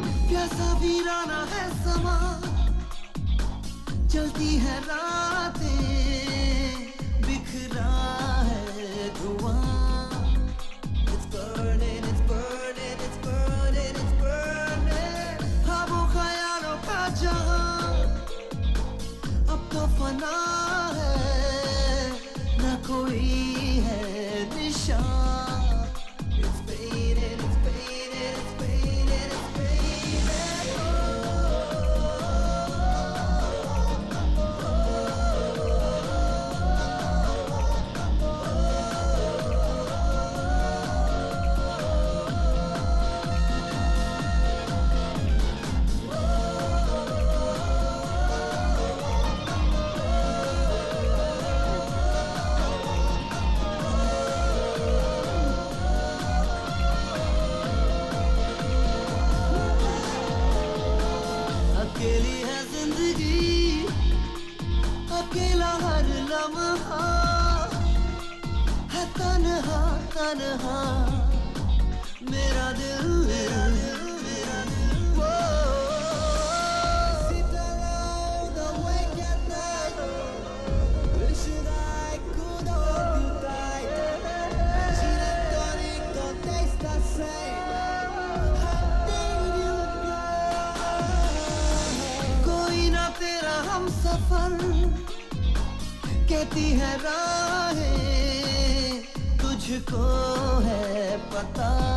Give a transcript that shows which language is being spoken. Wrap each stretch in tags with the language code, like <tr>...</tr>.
<hi>कैसा वीराना है समा, चलती है रातें, बिखरा है धुआं।</hi> <en>It's burning, it's burning, it's burning, it's burning।</en> <hi>ख्वाबों ख्यालों का जहां अब तो फना है, न कोई है निशान।</hi> <en>It's fading, it's fading, it's fading, it's fading।</en> <hi>अकेली है जिंदगी, अकेला हर लम्हा है, तन्हा तन्हा मेरा दिल, मेरा दिल, मेरा दिल।</hi> <en>वो sit alone awake at night, wishing I could hold you tight. Gin and tonic don't taste the same. I need you, girl।</en> <hi>कोई ना तेरा हम सफर, कहती है राहें, तुझको है पता।</hi>